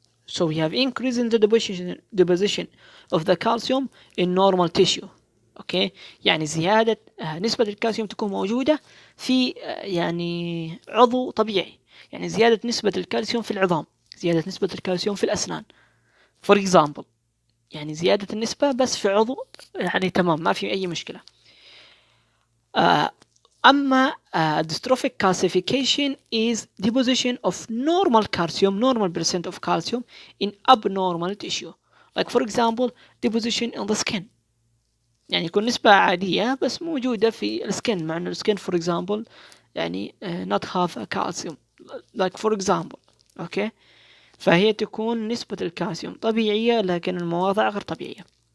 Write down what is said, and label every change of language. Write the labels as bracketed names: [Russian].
[English] So we have increase in the deposition of the calcium in normal tissue. [Arabic] اوكي، يعني زيادة نسبة الكالسيوم تكون موجودة في يعني عضو طبيعي، يعني زيادة نسبة الكالسيوم في العظام، زيادة نسبة الكالسيوم في الأسنان [English] for example، [Arabic] يعني زيادة النسبة بس في عضو يعني تمام، ما في أي مشكلة. [English] أما dystrophic calcification is deposition of normal calcium, normal percent of calcium in abnormal tissue, like for example deposition in the skin، [Arabic] يعني يكون نسبة عادية بس موجودة في السكن، مع أن السكن [English] for example يعني not have a calcium like for example. [Arabic] أوكي، فهي تكون نسبة الكالسيوم طبيعية لكن المواضع غير طبيعية.